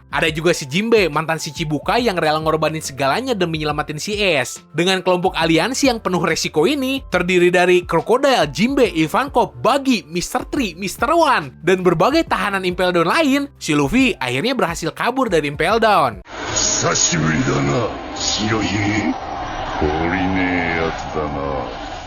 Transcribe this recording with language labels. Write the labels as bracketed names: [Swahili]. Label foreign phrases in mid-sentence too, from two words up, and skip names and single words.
[Indonesian] Ada juga si Jinbe, mantan si Shichibukai yang rela ngorbanin segalanya demi nyelamatin si Ace. Dengan kelompok aliansi yang penuh resiko ini, terdiri dari Crocodile, Jinbe, Ivankov, Buggy, Mr. Tree, Mr. One, dan berbagai tahanan Impel Down lain, si Luffy akhirnya berhasil kabur dari Impel Down. [Japanese] 久しぶりだな、白ひげ。懲りねえやつだな。